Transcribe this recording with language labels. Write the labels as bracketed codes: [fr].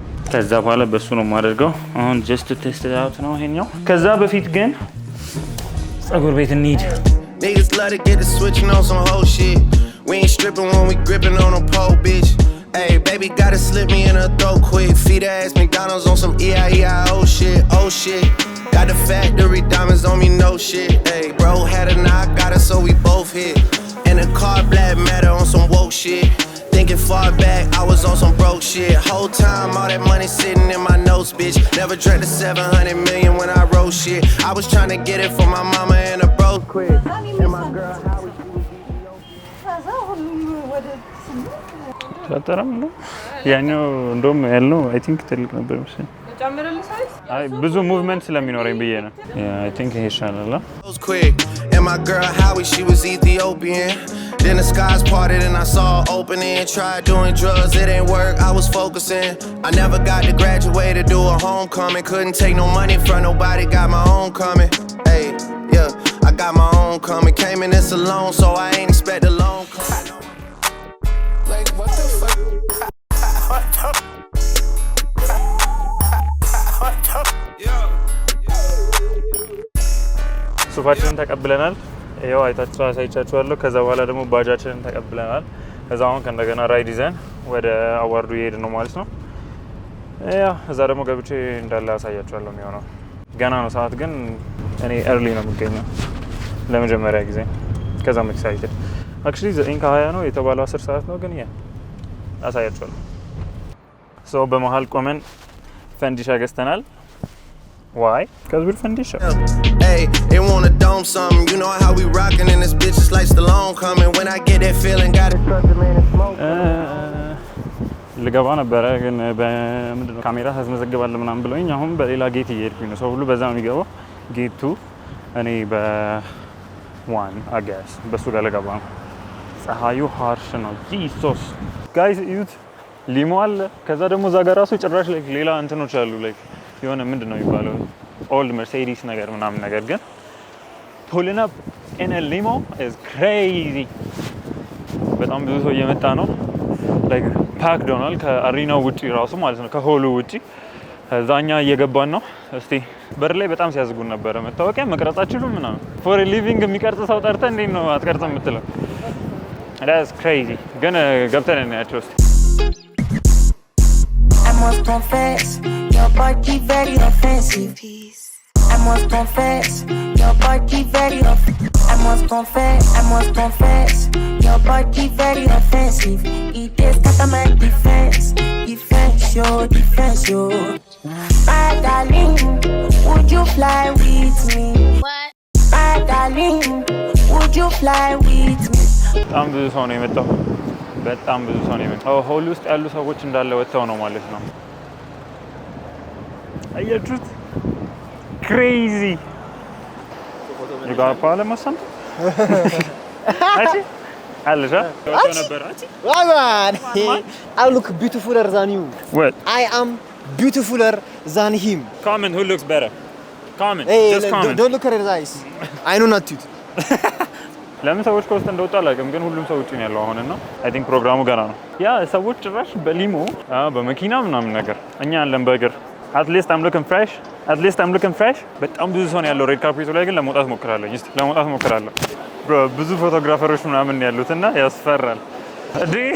[am] ከዛ በኋላ በሱ ነው የማደርገው። አሁን ጀስት ቴስት አውት ነው ይሄኛው። ከዛ በፊት ግን ፀጉር ቤት እንሂድ። [en] Niggas love to get the switching on some whole shit. We ain't stripping when we gripping on a pole, bitch. Hey, baby gotta slip me in her throat quick. Feed her ass McDonald's on some E-I-E-I-O shit. Oh shit. Got the factory diamonds on me, no shit. Hey, bro had a knock, got it so we both hit. In a car, black matter on some woke shit. Thinking far back, I was on some broke shit. Whole time, all that money sitting in my notes, bitch. Never drank the 700 million when I wrote shit. I was trying to get it from my mama and a bro quit. And my girl, how was [am] ሻጠራም ነው ያኛው እንደውም ያለው አይ ቲንክ ትልቅ ነበር መሰለኝ። አይ ብዙ ሙቭመንት ስለሚኖረኝ ብዬ ነው። አይ ቲንክ ይሄ ይሻላል። [en] And my girl Howie, she was Ethiopian. Then the skies parted and I saw an opening. Tried doing drugs, it ain't work, I was focusing. I never got to graduate to do a homecoming. Couldn't take no money from nobody, got my own coming. Hey, yeah, I got my own coming. Came in this alone, so I ain't expect a loan coming. Like what the fuck? [am] ሱፋችንን ተቀብለናል። ይሄው አይታችሁ አሳይቻችኋለሁ። ከዛ በኋላ ደግሞ ባጃችንን ተቀብለናል። ከዛ አሁን ከእንደገና ራይድ ይዘን ወደ አዋርዱ እየሄድን ነው ማለት ነው። ያው እዛ ደግሞ ገብቼ እንዳለ አሳያችኋለሁ የሚሆነው። ገና ነው ሰዓት፣ ግን እኔ ኤርሊ ነው የምገኘው ለመጀመሪያ ጊዜ። ከዛም ኤክሳይትድ አክቹሊ 9:20 ነው የተባለው 10 ሰዓት ነው፣ ግን አሳያችኋለሁ። ሶ በመሃል ቆመን ፈንዲሻ ገዝተናል። [en] Why? Because we're Fandisha. Hey, they want a dome something. You know how we rockin' in this bitch. It's like Stallone coming. When I get that feeling, gotta trust the man and smoke. [am] ልገባ ነበረ ግን በምንድነው ካሜራ ታስመዘግባለህ ምናምን ብለውኝ አሁን በሌላ ጌት እየሄድኩኝ ነው። ሰው ሁሉ በዛ ነው የሚገባው። ጌቱ እኔ በ1 አጋስ በሱ ጋር ልገባ ነው። ፀሐዩ ሃርሽ ነው። ጂሶስ ጋይስ ዩት ሊሞ አለ። ከዛ ደግሞ እዛ ጋር ራሱ ጭራሽ ላይክ ሌላ እንትኖች አሉ ላይክ የሆነ ምንድነው የሚባለው ኦልድ መርሴዲስ ነገር ምናምን ነገር ግን [en] pulling up in a limo is crazy። [am] በጣም ብዙ ሰው እየመጣ ነው። ላይክ ፓክድ ሆኗል ከአሪናው ውጪ ራሱ ማለት ነው፣ ከሆሉ ውጪ። እዛኛ እየገባን ነው። እስቲ በር ላይ በጣም ሲያዝጉን ነበረ መታወቂያ መቅረጻችሁም ምናምን ፎር ሊቪንግ የሚቀርጽ ሰው ጠርተህ እንዴት ነው አትቀርጽም የምትለው? [en] that's crazy። [am] ግን ገብተን እናያቸው እስቲ። [en] I must confess, your body very offensive. I must confess, your body very offensive. I must confess, your body very offensive. It is scatter my defense yo. My darling, would you fly with me? What? My darling, would you fly with me? [am] በጣም ብዙ ሰው ነው የመጣው። በጣም ብዙ ሰው ነው። ሆል ውስጥ ያሉ ሰዎች እንዳለ ወጥተው ነው ማለት ነው። አያችሁት? ክሬዚ ይጋር ፓለ ማሰንት አቺ አለሻ ነበር አቺ [en] man I look beautifuler than you. What? I am beautifuler than him. Comment who looks better. Comment. Hey, just comment. Don't look at his eyes. I know not to. [am] ለምን ሰዎች ከውስጥ እንደወጣ አላውቅም፣ ግን ሁሉም ሰው ውጪ ነው ያለው አሁን እና አይ ቲንክ ፕሮግራሙ ገና ነው። ያ ሰዎች ጭራሽ በሊሞ በመኪና ምናምን ነገር እኛ ያለን በእግር [en] at least I'm looking fresh [am] በጣም ብዙ ሰው ነው ያለው ሬድ ካርፔቱ ላይ ግን ለመውጣት ሞክራለሁ። እስቲ ለመውጣት ሞክራለሁ። ብዙ ፎቶግራፈሮች ምናምን ያሉትና ያስፈራል። እዲ